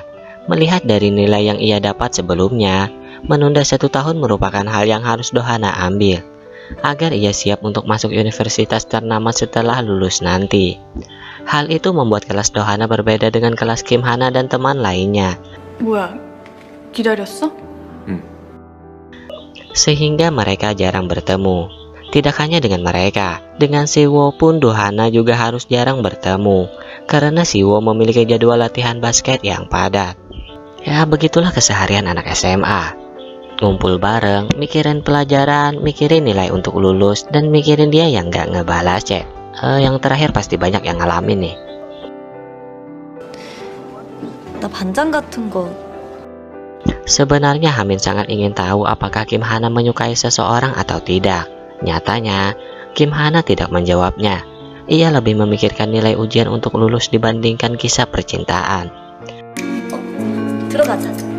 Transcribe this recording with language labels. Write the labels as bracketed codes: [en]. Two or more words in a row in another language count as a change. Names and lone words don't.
[id] Melihat dari nilai yang ia dapat sebelumnya, menunda 1 tahun merupakan hal yang harus Dohana ambil, agar ia siap untuk masuk universitas ternama setelah lulus nanti. Hal itu membuat kelas Dohana berbeda dengan kelas Kim Hana dan teman lainnya. [ko] 뭐야, 기다렸어? [id] Sehingga mereka jarang bertemu. Tidak hanya dengan mereka, dengan Siwo pun Dohana juga harus jarang bertemu, karena Siwo memiliki jadwal latihan basket yang padat. Ya begitulah keseharian anak SMA. Ngumpul bareng, mikirin pelajaran, mikirin nilai untuk lulus, dan mikirin dia yang gak ngebalas chat. Yang terakhir pasti banyak yang ngalamin nih. [ko] 나 반장 같은 거 [id] Sebenarnya Hamin sangat ingin tahu apakah Kim Hana menyukai seseorang atau tidak. Nyatanya, Kim Hana tidak menjawabnya. Ia lebih memikirkan nilai ujian untuk lulus dibandingkan kisah percintaan. [ko] 들어가자.